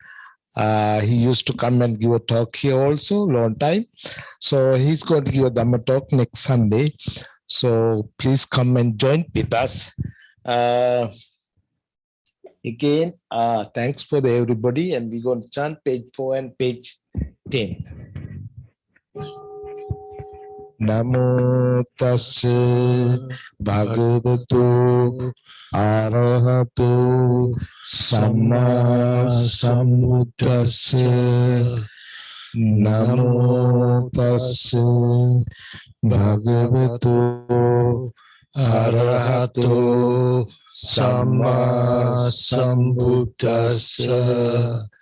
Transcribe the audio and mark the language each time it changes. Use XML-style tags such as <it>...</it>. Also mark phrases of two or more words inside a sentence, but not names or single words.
<en>He used to come and give a talk here also, long time. So he's going to give a Dhamma talk next Sunday. So please come and join with us. Again, thanks for everybody, and we're going to chant page 4 and page 10.</en> <pi>Namo tassa bhagavato arahato samma sambuddhassa. Namo tassa bhagavato arahato samma sambuddhassa.</pi>